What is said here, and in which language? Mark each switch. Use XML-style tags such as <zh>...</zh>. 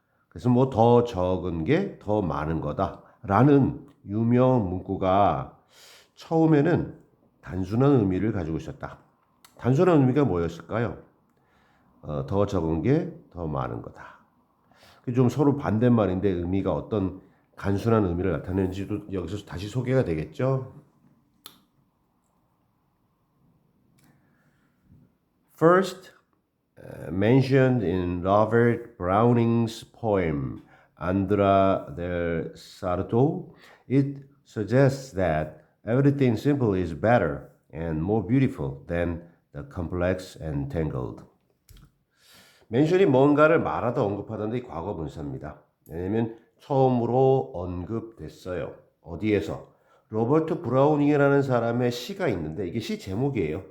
<ko>그래서 뭐 더 적은 게 더 많은 거다. 라는 유명 문구가 처음에는 단순한 의미를 가지고 있었다. 단순한 의미가 뭐였을까요? 더 적은 게 더 많은 거다. 좀 서로 반대말인데 의미가 어떤 단순한 의미를 나타내는지도 여기서 다시 소개가 되겠죠.</ko> <en>First, mentioned in Robert Browning's poem Andra del Sarto, it suggests that everything simple is better and more beautiful than the complex and tangled.</en> <ko>멘션이 뭔가를 말하다 언급하다인데 과거 분사입니다. 왜냐면 처음으로 언급됐어요. 어디에서? 로버트 브라우닝이라는 사람의 시가 있는데 이게 시 제목이에요.</ko>